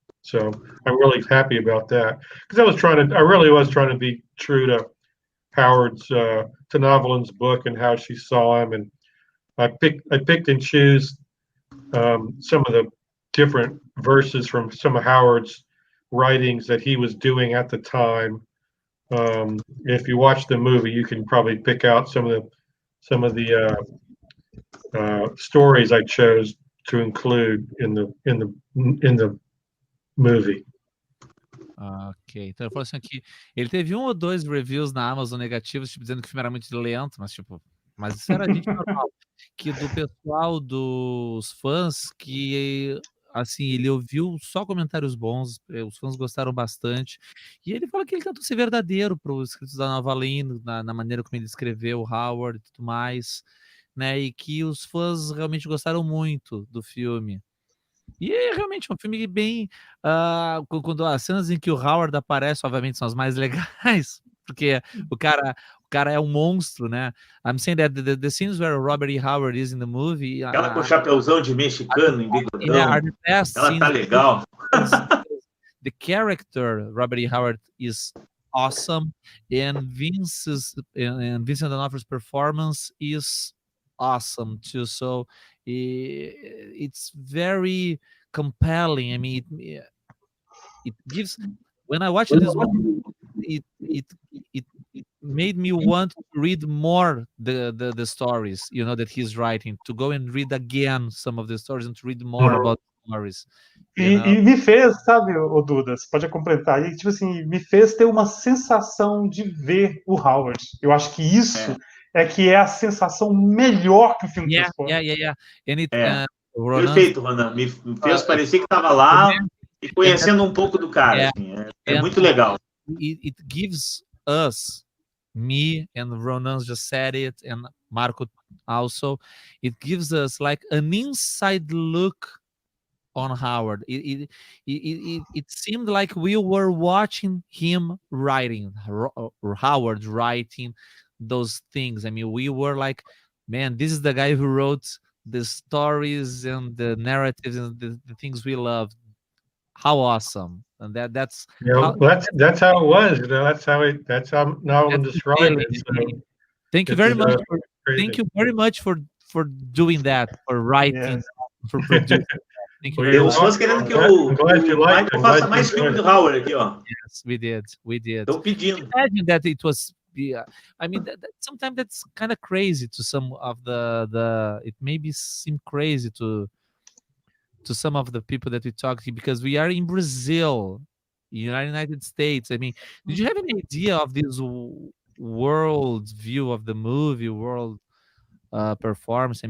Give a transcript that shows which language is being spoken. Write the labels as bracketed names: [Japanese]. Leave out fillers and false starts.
[English] So I'm really happy about that, because I really was trying to be true to Howard's to Novalyne's book and how she saw him, and I picked and choose some of the different verses from some of Howard's writings that he was doing at the time. If you watch the movie, you can probably pick out some of the stories I chose to include in the movie. [Portuguese] Ok, então ele falou assim que ele teve 1 ou 2 reviews na Amazon negativos, tipo, dizendo que o filme era muito lento, mas isso era gente normal, que do pessoal dos fãs, que assim, ele ouviu só comentários bons, os fãs gostaram bastante, e ele fala que ele tentou ser verdadeiro para os escritos da Novalyne, na maneira como ele escreveu o Howard e tudo mais, né, e que os fãs realmente gostaram muito do filme. E é realmente um filme bem, quando as cenas em que o Howard aparece, obviamente, são as mais legais, porque o cara é um monstro, né? [English] I'm saying that the scenes where Robert E. Howard is in the movie, [Portuguese] Aquela com o chapéuzão de mexicano em bigodão, [English] are the best [Portuguese] ela tá [English] scenes. [Portuguese] legal. [English] The character Robert E. Howard is awesome, and Vincent D'Onofrio's performance is awesome too. So it's very compelling. I mean, it gives. When I watched this movie, it made me want to read more the stories, that he's writing. To go and read again some of the stories and to read more about the stories. [Portuguese] E me fez, sabe, o Duda, você pode completar aí, tipo assim, me fez ter uma sensação de ver o Howard. Eu acho que isso que é a sensação melhor que o filme transporta. [English] And it, [Portuguese] Perfeito, Ronan. Me fez parecer que estava lá e conhecendo um pouco do cara. Assim, é muito legal. [English] It gives us, me and Ronan just said it, and Marco also, it gives us like an inside look on Howard. It seemed like we were watching him writing, Howard writing those things. I mean, we were like, man, this is the guy who wrote the stories and the narratives and the things we love. How awesome! And that's how it was. That's how Novalyne described it. So thank you very much. Thank you very much for doing that, for writing, for producing. Thank you very much. [Portuguese] Os querendo que o Michael faça mais filme do Howard aqui, ó. [English] Yes, we did. [Portuguese] Estão pedindo. [English] Imagine that it was. I mean, sometimes that's kind of crazy to some of the. It maybe seem crazy to some of the people that we talk to, because we are in Brazil, United States. I mean, did you have any idea of this world view of the movie, world performance?